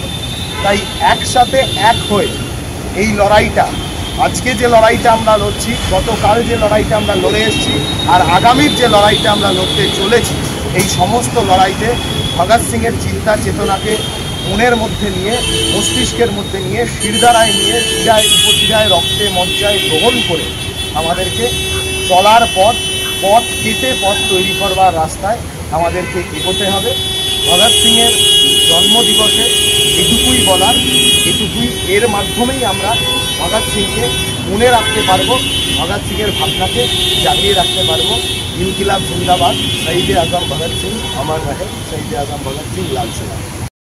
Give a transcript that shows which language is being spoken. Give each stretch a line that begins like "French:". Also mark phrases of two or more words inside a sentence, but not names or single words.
Bangla: তাই একসাথে এক হয়ে এই লড়াইটা, আজকে যে লড়াইটা আমরা লড়ছি, গতকাল যে লড়াইটা আমরা লড়ে এসেছি, আর আগামীর যে লড়াইটা আমরা লড়তে চলেছি, এই সমস্ত লড়াইতে ভগৎ সিংয়ের চিন্তা চেতনাকে মনের মধ্যে নিয়ে, মস্তিষ্কের মধ্যে নিয়ে, শিরদাঁড়ায় নিয়ে, শিরায়, উপশিরায়, রক্তে, মজ্জায় গ্রহণ করে আমাদেরকে চলার পথ কেটে পথ তৈরি করবার রাস্তায় আমাদেরকে এগোতে হবে। ভগৎ সিংয়ের জন্মদিবসে এটুকুই বলার, এর মাধ্যমেই আমরা ভগৎ সিংকে মনে রাখতে পারবো, ভগৎ সিংয়ের ভাবনাকে জাগিয়ে রাখতে পারবো। ইনকিলাব জিন্দাবাদ,
Hindi: শহীদ-ए-आजम भगत सिंह अमर रहे, शहीद-ए-आजम भगत सिंह लाल सलाम।